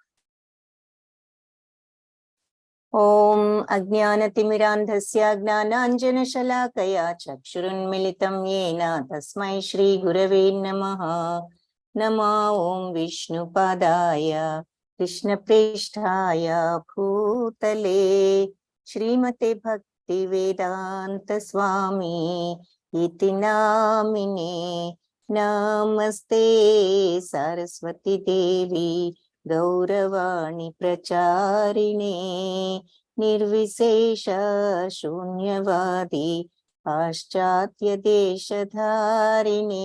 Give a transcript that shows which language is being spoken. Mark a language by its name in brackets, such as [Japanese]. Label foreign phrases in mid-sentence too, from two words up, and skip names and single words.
[Sanskrit] ఓం అజ్ఞానతిమిరాంధస్య జ్ఞానాంజనశలాకయా చక్షురున్మిళితం యేన తస్మై శ్రీ గురవే నమః. నమో ఓం విష్ణుపాదాయ కృష్ణప్రేష్ఠాయ భూతలే శ్రీమతే భక్తి వేదాంత స్వామి इति नामिने. नमस्ते सरस्वती देवी गौरवाणी प्रचारिणे निर्विशेष शून्यवादी पाश्चात्य देशधारिणे.